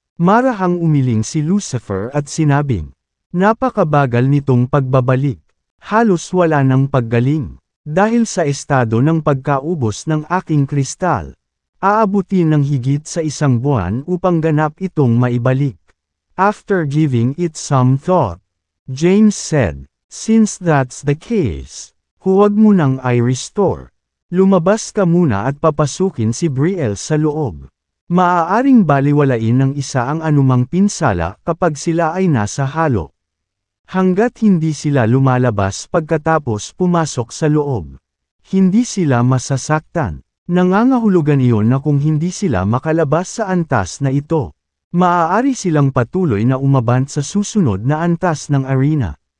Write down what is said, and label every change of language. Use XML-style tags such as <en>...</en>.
<tl>Marahang umiling si Lucifer at sinabing, napakabagal nitong pagbabalik. Halos wala ng paggaling. Dahil sa estado ng pagkaubos ng aking kristal, aabutin ng higit sa 1 buwan upang ganap itong maibalik.</tl> <en>After giving it some thought, James said, since that's the case,</en> <tl>huwag mo nang i-restore. Lumabas ka muna at papasukin si Brielle sa loob. Maaaring baliwalain ng isa ang anumang pinsala kapag sila ay nasa halo. Hanggat hindi sila lumalabas pagkatapos pumasok sa loob, hindi sila masasaktan. Nangangahulugan iyon na kung hindi sila makalabas sa antas na ito, maaari silang patuloy na umabant sa susunod na antas ng arena.</tl>